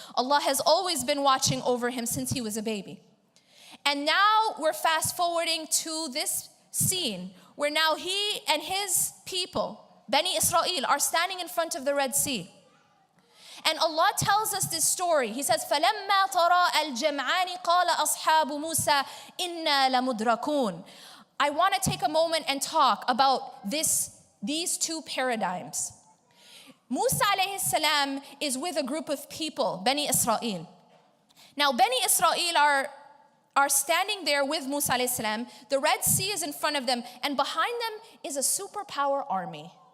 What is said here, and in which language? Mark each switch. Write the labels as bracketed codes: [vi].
[en] Allah has always been watching over him since he was a baby. And now we're fast forwarding to this scene where now he and his people, Bani Israel, are standing in front of the Red Sea. And Allah tells us this story. He says, [ar] فَلَمَّا تَرَاءَ الْجَمْعَانِ قَالَ أَصْحَابُ مُوسَى إِنَّا لَمُدْرَكُونَ. [en] I want to take a moment and talk about these two paradigms. Musa alayhi salam is with a group of people, Bani Israel. Now, Bani Israel are standing there with Musa alayhi salam. The Red Sea is in front of them, and behind them is a superpower army.